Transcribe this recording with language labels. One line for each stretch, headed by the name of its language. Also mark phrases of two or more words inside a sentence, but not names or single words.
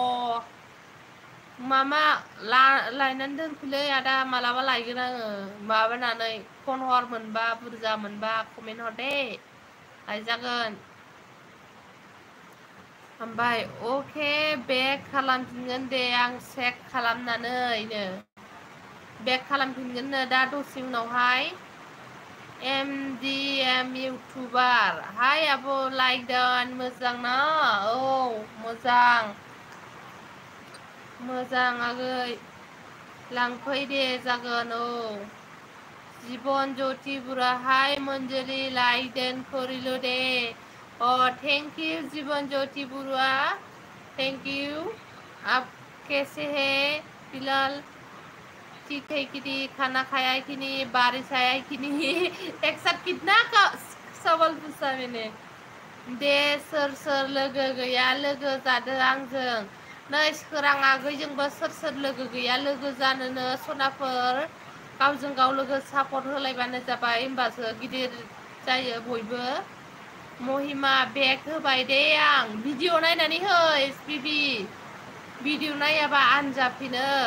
Bodo: मामा लायनानै दोनफैलै आदा मालाबा लायगोन आङो माबानानै फन हर मोनबा बुरजा मोनबा कमेन्ट हर दे लायजागोन ओमफ्राय अके बेक खालामफिनगोन दे आं चेक खालामनानैनो बेक खालामफिनगोननो दा दसे उनावहाय एमडिएम इउटुबार हाय आब' लाइक डान मोजां ना औ मोजां आगै लांफै दे जागोन जिबन ज्योति बुराहाय मनजुलि लाइक करिल दे
English: thank you
Bodo: जीवन ज्योति बुरुआ
English: thank you
Bodo: आप
Hindi: कैसे है फिलहाल ठीक है कि नहीं खाना खाया है कि नहीं बारिश आया है कि नहीं एक साथ कितना का सवाल पूछा मैंने
Bodo: दे सोर लोगो गैया लोगो जादो आंजों नै सोरां आगैजोंबो सोर लोगो गैया लोगो जानोनो सनाफोर गावजों गाव लोगो सापर्ट होलायबानो जाबाय होमबासो गिदिर जायो बयबो महिमा बेग होबाय दे आं भिडिअ नायनानै हो एसपिबि भिडिअ नायाबा आनजाफिनो